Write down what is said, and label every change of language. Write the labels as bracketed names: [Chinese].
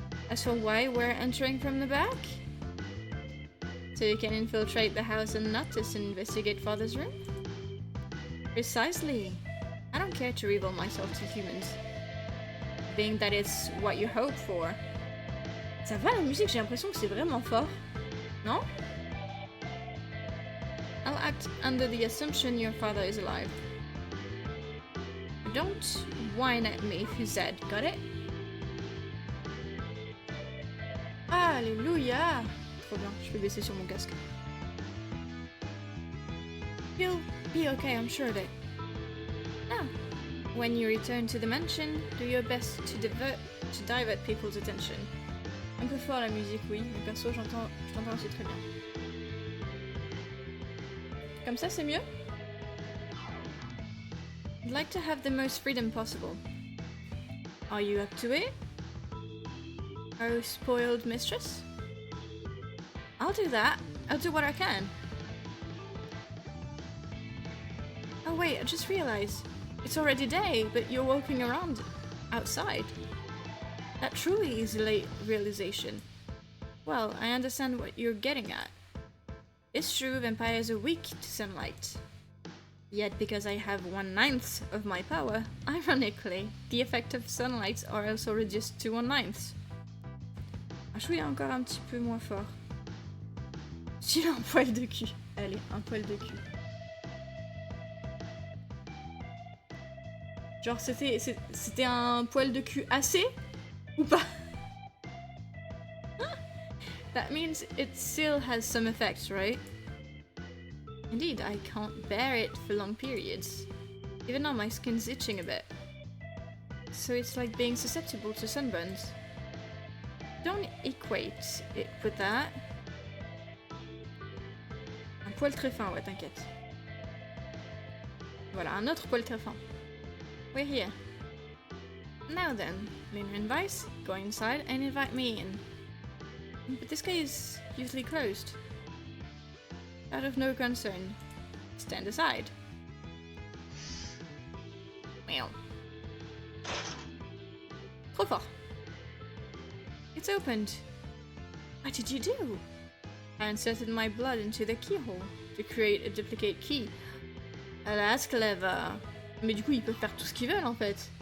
[English] As for why we're entering from the back? So you can infiltrate the house and notice and investigate Father's room? Precisely. I don't care to reveal myself to humans. Being that it's what you hope for. [French] Ça va la musique, j'ai l'impression que c'est vraiment fort. Non? [English] I'll act under the assumption your father is alive. Don't whine at me if he's dead, got it? [French] Alléluia! Trop bien, je peux baisser sur mon casque. [English] You'll be okay, I'm sure of it. Now, when you return to the mansion, do your best to divert people's attention. [French] Un peu fort la musique, oui, mais perso, je t'entends aussi très bien. Comme ça, c'est mieux? [English] I'd like to have the most freedom possible. Are you up to it? Oh, spoiled mistress? I'll do that. I'll do what I can. Oh wait, I just realized. It's already day, but you're walking around outside. That truly is a late realization. Well, I understand what you're getting at. It's true, vampires are weak to sunlight. Yet because I have 1/9 of my power, ironically, the effect of sunlight are also reduced to 1/9. [French] Ah, je suis encore un petit peu moins fort. J'ai un poil de cul. Allez, un poil de cul. Genre, c'était un poil de cul assez? Ou pas? [English] That means it still has some effects, right? Indeed, I can't bear it for long periods. Even now my skin's itching a bit. So it's like being susceptible to sunburns. Don't equate it with that. [French] Un poil très fin, ouais, t'inquiète. Voilà, un autre poil très fin. [English] We're here. Now then, Lena and Vice, go inside and invite me in. But this gate is usually closed. Out of no concern. Stand aside. Meow. [French] Trop fort. [English] It's opened. What did you do? I inserted my blood into the keyhole to create a duplicate key. Ah, that's clever. [French] Mais du coup, ils peuvent faire tout ce qu'ils veulent en fait.